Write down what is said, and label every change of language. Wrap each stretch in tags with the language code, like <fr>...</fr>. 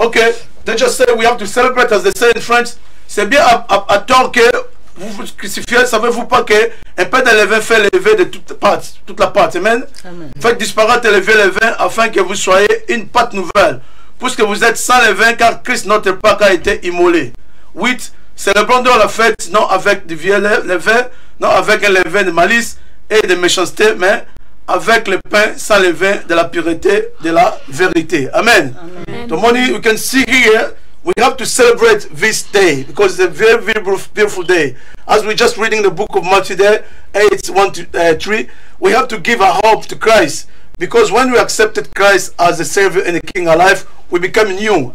<en>Okay, they just say we have to celebrate as they say in French.</en> <fr>C'est bien à tort que vous vous crucifiez, savez-vous pas que un peu de levain fait lever de toute la pâte. Amen. Amen. Faites disparaître le levain afin que vous soyez une pâte nouvelle, puisque vous êtes sans levain car Christ notre Pâque a été immolé. 8. Célébrons donc la fête non avec du vieux levain, non avec un levain de malice et de méchanceté, mais avec le pain sans levain de la pureté de la vérité. Amen. Amen.</fr> <en>The money we can see here, we have to celebrate this day because it's a very, very beautiful day. As we're just reading the book of Matthew there, 8:1-3, we have to give our hope to Christ because when we accepted Christ as the Savior and the King of life, we become new.</en>